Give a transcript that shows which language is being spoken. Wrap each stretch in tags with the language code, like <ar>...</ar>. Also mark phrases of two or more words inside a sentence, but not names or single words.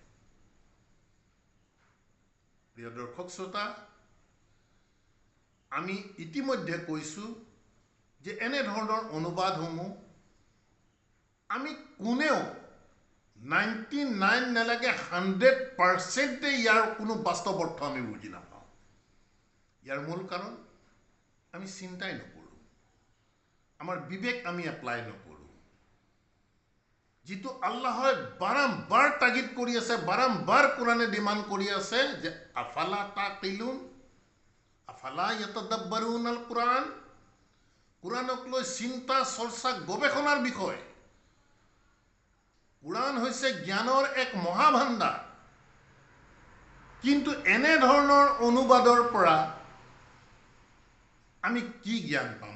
<as>প্ৰিয় দৰ্শক শ্ৰোতা, আমি ইতিমধ্যে কৈছোঁ যে এনেধৰণৰ অনুবাদসমূহ আমি কোনেও 99 নালাগে 100% ইয়াৰ কোনো বাস্তৱ অৰ্থ আমি বুজি নাপাওঁ। ইয়াৰ মূল কাৰণ আমি চিন্তাই নকৰোঁ, আমাৰ বিবেক আমি এপ্লাই নকৰোঁ। যিটো আল্লাহে বাৰম্বাৰ তাগিদ কৰি আছে, বাৰম্বাৰ কোৰাণে ডিমাণ্ড কৰি আছে যে</as> <ar>أفلا تعقلون أفلا يتدبرون القرآن.</ar> <as>কোৰাণক লৈ চিন্তা চৰ্চা গৱেষণাৰ বিষয়। কোৰাণ হৈছে জ্ঞানৰ এক মহাভাণ্ডাৰ, কিন্তু এনেধৰণৰ অনুবাদৰ পৰা আমি কি জ্ঞান পাম?</as>